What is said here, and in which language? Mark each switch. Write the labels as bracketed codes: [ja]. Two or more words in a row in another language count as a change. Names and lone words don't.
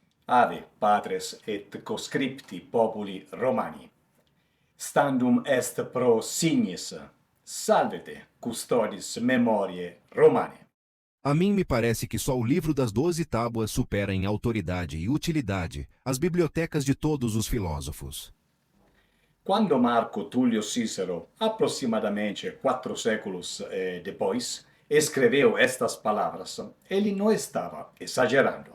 [la] Ave, patres et conscripti populi Romani. Standum est pro signis, salvete, custodis memoriae Romane. [pt] A mim me parece que só o livro das 12 tábuas supera em autoridade e utilidade as bibliotecas de todos os filósofos. Quando Marco Tullio Cícero, aproximadamente 4 séculos depois, escreveu estas palavras, ele não estava exagerando.